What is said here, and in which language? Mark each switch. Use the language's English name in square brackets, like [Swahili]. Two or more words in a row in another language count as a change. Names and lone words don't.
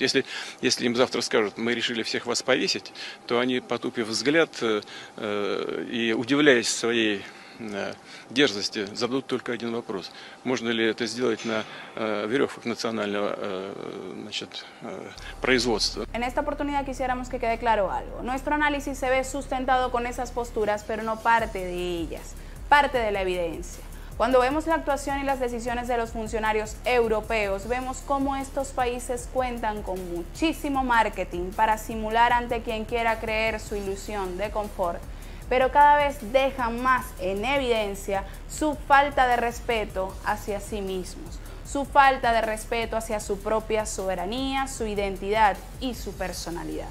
[Russian] Если им завтра скажут, мы решили всех вас повесить, то они, потупив взгляд и удивляясь своей дерзости зададут только один вопрос. Можно ли это сделать на веревках национального производства? [Spanish] En esta oportunidad quisiéramos que quede claro algo. Nuestro análisis se ve sustentado con esas posturas, pero no parte de ellas, parte de la evidencia. Cuando vemos la actuación y las decisiones de los funcionarios europeos, vemos cómo estos países cuentan con muchísimo marketing para simular ante quien quiera creer su ilusión de confort, pero cada vez dejan más en evidencia su falta de respeto hacia sí mismos, su falta de respeto hacia su propia soberanía, su identidad y su personalidad.